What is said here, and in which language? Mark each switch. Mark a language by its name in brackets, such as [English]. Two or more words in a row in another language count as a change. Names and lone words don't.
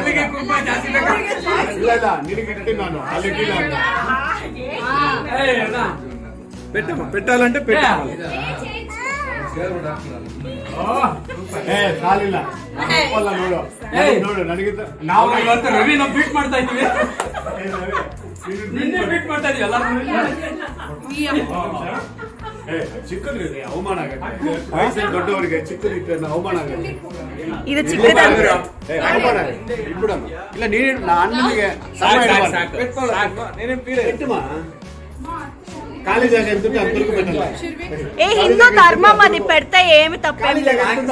[Telugu] పెట్టాలంటే పెట్టాలి. [Kannada] ರವಿ ನಾವು ಬೀಟ್ ಮಾಡ್ತಾ ಇದ್ದೀವಿ, ನಿನ್ನೆ ಬೀಟ್ ಮಾಡ್ತಾ ಇದೀವಿ ಎಲ್ಲ. ಚಿಕ್ಕದ್ರಿ ಅವಮಾನ ಆಗುತ್ತೆ, ವಯಸ್ಸಲ್ಲಿ ದೊಡ್ಡವರಿಗೆ ಚಿಕ್ಕದಿಟ್ಟು ಅವಮಾನ ಆಗುತ್ತೆ. ಇದು ಚಿಕ್ಕದಾದ್ರೆ ಅವಮಾನ ಆಗುತ್ತೆ. ಇಟ್ಬಿಡಮ್ಮ. ಇಲ್ಲ ನೀನು ಅಣ್ಣನಿಗೆ [Telugu] ఖాళీ జాగా ఎంత అందరికీ పెట్టాలి. ఏ హిందూ ధర్మం అది పెడితే ఏమి తప్పేం లేదు.